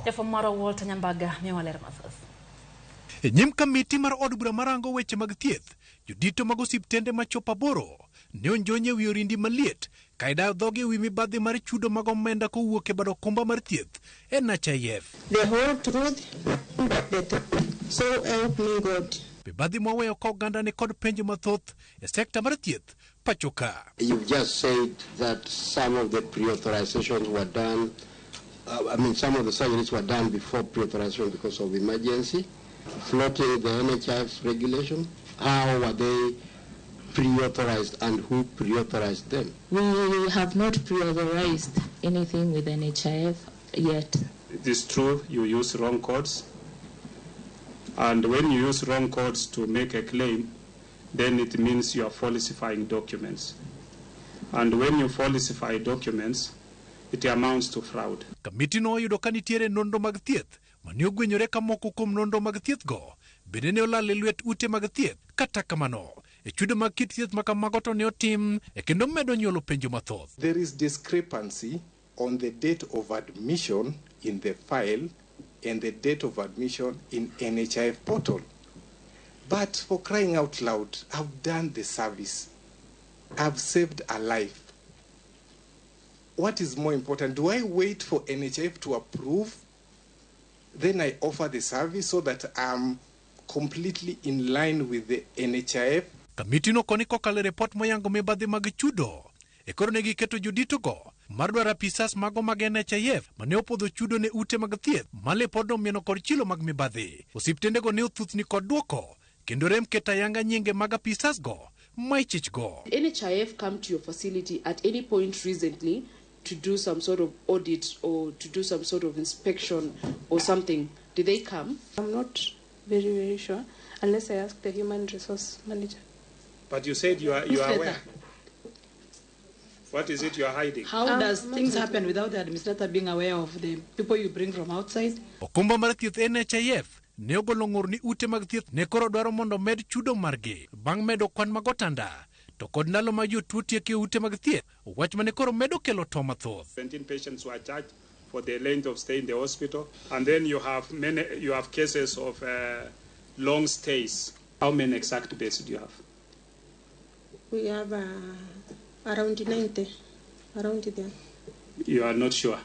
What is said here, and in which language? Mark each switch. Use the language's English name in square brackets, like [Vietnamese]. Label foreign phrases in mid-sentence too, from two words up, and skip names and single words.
[Luo (Kenya and Tanzania)] Jafwambo mar Walter Nyambaga miyowa ler mathoth. E nyim kamiti mar od bura marango weche mag thieth, jodito mag Osiptende machopo 8 ne onjonye wi orindi maliet ka idayo dhogi wi mibadhi mar chudo mag omenda kowuok e bad okumba mar thieth NHIF. [English] The whole truth, so help me God. [Luo (Kenya and Tanzania)] Mibadhi moweyo ka oganda ni kod penjo mathoth e sekta mar thieth pachoka. [English] You've just said that some of the pre-authorizations were done, some of the surgeries were done before pre-authorization because of emergency. Floating the NHIF regulation, how were they pre-authorized and who pre-authorized them? We have not pre-authorized anything with NHIF yet. It is true you use wrong codes, and when you use wrong codes to make a claim, then it means you are falsifying documents. And when you falsify documents, it amounts to fraud. [Luo (Kenya and Tanzania)] Kamiti no yudo ka nitiere nonro mag thieth mane ogwenyore ka moko kuom nonro mag thieth go bende ne olal e lwet ute mag thieth. Kata kamano e chudo mag kit thieth ma kamago to ne otim e kendo medo nyuolo penjo mathoth. [English] There is discrepancy on the date of admission in the file and the date of admission in NHIF portal. But for crying out loud, I've done the service. I've saved a life. What is more important? Do I wait for NHIF to approve? Then I offer the service so that I'm completely in line with the NHIF. [Luo (Kenya and Tanzania)] Kamiti no koni kokale report moyango mibadhi mag chudo. E koro ne giketo jodito go mar dwaro apisas mago mag NHIF mane opodho chudo ne ute mag thieth male pod omieno kod chilo mag mibadhi. Osiptende go ne othuthni kod duoko kendo rem keta yanga nyinge mag apisas go maichich go. [English] NHIF come to your facility at any point recently to do some sort of audit or to do some sort of inspection or something. Did they come? I'm not very sure unless I ask the human resource manager. But you said you are aware. What is it you are hiding? How does things happen without the administrator being aware of the people you bring from outside? [Luo (Kenya and Tanzania)] Okumba mar thieth NHIF ne ogolo ng'ur ni ute mag thieth ne koro dwaro mondo med chudo margi bang' medo kwan mag otanda to kod ndalo ma jotuo tieke ute mag thieth wach mane koro medo kelo to mathoth. [English] 17 patients were charged for the length of stay in the hospital, and then you have cases of long stays. How many exact beds do you have? We have around 90, around there. You are not sure?